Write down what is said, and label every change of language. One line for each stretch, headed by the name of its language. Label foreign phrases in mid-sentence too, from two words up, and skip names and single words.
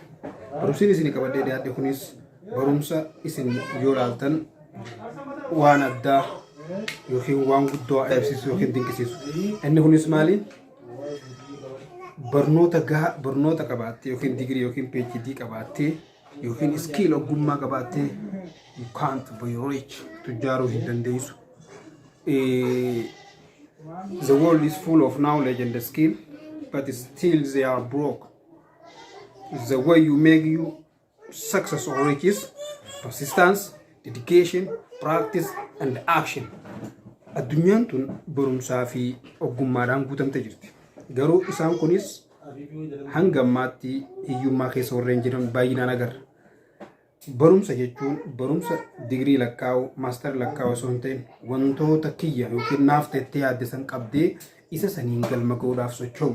Oromo: Barumsi isinii qabadhee dhiyaadhe kunis barumsa isin yoo ilaaltan waan addaa yookiin waan guddoo ajaa'ibsiisu yookiin dinqisiisu. Inni kunis maali? Barnoota qabaattee yookiin digirii yookiin PhD qabaattee yookiin skill ogummaa qabaattee
English: you can't be rich
Oromo: tujjaaruu hin dandeessu.
English: The world is full of knowledge and skill, but still they are broke. The way you make you success or riches, persistence, dedication, practice, and action.
Oromo: Addunyaan tun barumsaa fi ogummaadhaan guutamtee jirti. Garuu isaan kunis hanga ammaatti hiyyummaa keessa warreen jiran baay'inaan agarra. Barumsa jechuun barumsa digirii lakkaa'u, maaster lakkaa'u osoo hin ta'in wantoota kiyya yookiin naaf teettee yaadde san qabdee isa saniin galma ga'uudhaaf socho'u.